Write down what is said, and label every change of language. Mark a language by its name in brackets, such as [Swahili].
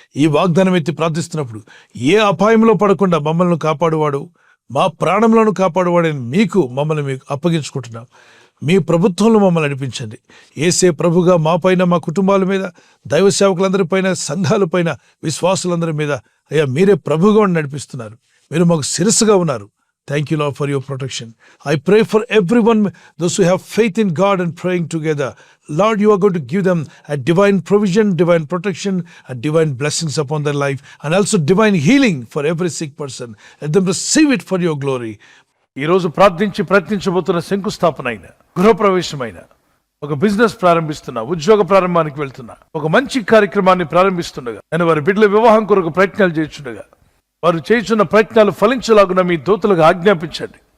[Telugu] ఈ వాగ్దానం ఎత్తి ప్రార్థిస్తున్నప్పుడు ఏ అపాయంలో పడకుండా మమ్మల్ని కాపాడువాడు, మా ప్రాణంలోను కాపాడువాడని మమ్మల్ని మీకు అప్పగించుకుంటున్నాం. మీ ప్రభుత్వంలో మమ్మల్ని నడిపించండి. యేసే ప్రభుగా మా పైన, మా కుటుంబాల మీద, దైవ సేవకులందరిపైన, సంఘాలపైన, విశ్వాసులందరి మీద అయ్యా మీరే ప్రభుగా నడిపిస్తున్నారు. మీరు మాకు శిరస్సుగా ఉన్నారు. [English] Thank you, Lord, for your protection. I pray for everyone, those who have faith in God and praying together. Lord, you are going to give them a divine provision, divine protection, and divine blessings upon their life, and also divine healing for every sick person. Let them receive it for your glory. [Telugu] ఈ రోజు ప్రార్థించి ప్రయత్నించబోతున్న శంకుస్థాపన అయిన, గృహప్రవేశమైన, ఒక business ప్రారంభిస్తున్నా, ఉద్యోగ ప్రారంభానికి వెళ్తున్నా, ఒక మంచి కార్యక్రమాన్ని ప్రారంభిస్తుండగా, నేను వారి బిడ్డల వివాహం కొరకు ప్రయత్నాలు చేస్తుండగా, వారు చేస్తున్న ప్రయత్నాలు ఫలించలాగున మీ దూతలకు ఆజ్ఞాపించండి.